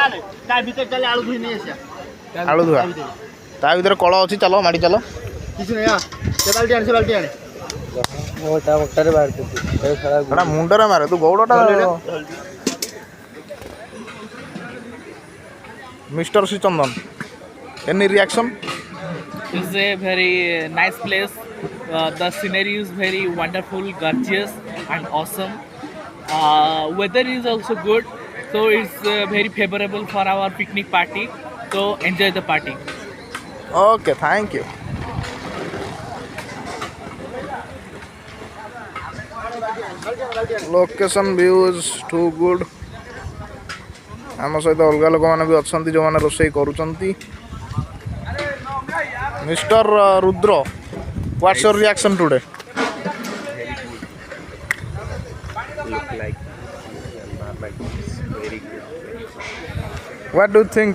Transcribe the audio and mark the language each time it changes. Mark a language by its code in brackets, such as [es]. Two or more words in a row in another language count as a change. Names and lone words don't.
[or] ଆଳୁ ଧୁଆ ତା ଭିତରେ କଳ ଅଛି, ଚାଲ ମାଡ଼ି ଚାଲ। କିଛି ନାହିଁ ବାଲ୍ଟି ଆଣେ ଏଟା ମୁଣ୍ଡରେ ମାରେ, ତୁ ଗୌଡ଼ଟା। [en] ମିଷ୍ଟର ଶ୍ରୀ ଚନ୍ଦନ, any reaction? It's a very nice place. The scenery is very wonderful, gorgeous, and awesome. Weather is also good, so it's very favorable for our picnic party. So enjoy the party. Okay, thank you. Location view is too good. [or] ଆମ ସହିତ ଅଲଗା ଲୋକମାନେ ବି ଅଛନ୍ତି ଯେଉଁମାନେ ରୋଷେଇ କରୁଛନ୍ତି। [en] ମିଷ୍ଟର ରୁଦ୍ର, what's your reaction today? What do you think?